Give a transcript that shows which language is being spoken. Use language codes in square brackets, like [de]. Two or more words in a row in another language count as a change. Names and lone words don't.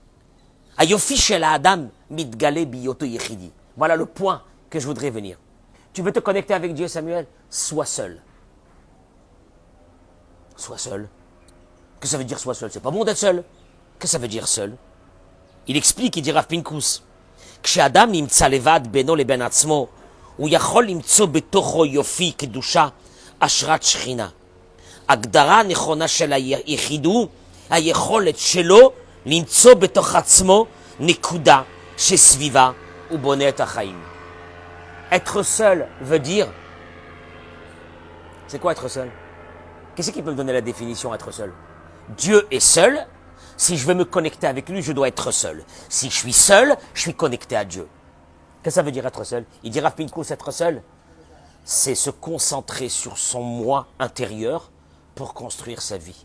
[fr] Voilà le point que je voudrais venir. Tu veux te connecter avec Dieu, Samuel? Sois seul. Sois seul. Que ça veut dire sois seul? C'est pas bon d'être seul. Que ça veut dire seul? Il explique, il dit Rav Pinkus. [he] כשאדם נמצא לבד בינו לבין עצמו, הוא יכול למצוא בתוכו יופי, קדושה, השראת שכינה. הגדרה הנכונה של היחיד הוא היכולת שלו למצוא בתוך עצמו נקודה שסביבה ובונה את החיים. [fr] Être seul veut dire... C'est quoi être seul? Qu'est-ce qui peut me donner la définition être seul? Dieu est seul. Si je veux me connecter avec lui, je dois être seul. Si je suis seul, je suis connecté à Dieu. Qu'est-ce que ça veut dire être seul? Il dit Rav Pinkus, être seul, c'est se concentrer sur son moi intérieur pour construire sa vie.